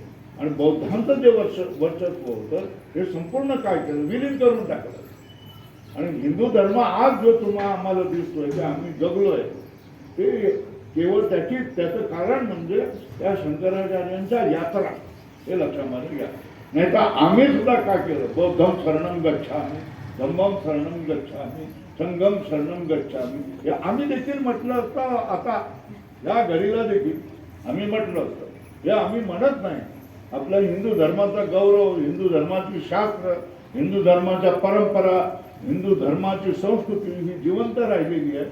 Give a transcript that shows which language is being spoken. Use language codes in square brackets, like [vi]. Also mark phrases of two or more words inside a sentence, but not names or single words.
[mr] आणि बौद्धांचं जे वर्चस्व होतं हे संपूर्ण काय केलं, विलीन करून टाकलं. आणि हिंदू धर्म आज जो आम्हाला दिसतोय की आम्ही जगलोय, ते केवळ त्याचं कारण म्हणजे त्या शंकराचार्यांच्या यात्रा. हे लक्षामध्ये घ्या. नाही तर आम्ही सुद्धा काय केलं, [pi] बौद्धम शरणम गच्छामि, धम्मम शरणम गच्छामि, संघम शरणम गच्छामि, [mr] हे आम्ही देखील म्हटलं असतं. आता या घडीला देखील आम्ही म्हटलं असतं. हे आम्ही म्हणत नाही. आपल्या हिंदू धर्माचा गौरव, हिंदू धर्माची शास्त्र, हिंदू धर्माच्या परंपरा, हिंदू धर्माची संस्कृती ही जिवंत राहिलेली आहे.